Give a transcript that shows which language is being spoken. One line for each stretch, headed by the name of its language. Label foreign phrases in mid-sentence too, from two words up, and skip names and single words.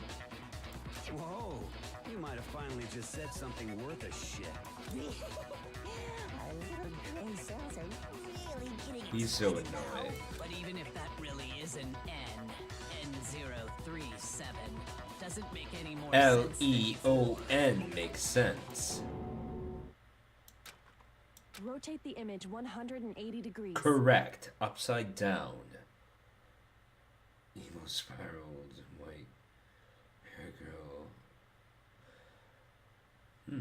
English: Whoa, you might have finally just said something worth a shit. Our little gray cells are really getting He's so excited now. annoying. But even if that really is an N037, doesn't make any more sense. L-E-O-N makes sense. Rotate the image 180 degrees. Correct. Upside down. Emo spiraled white hair girl.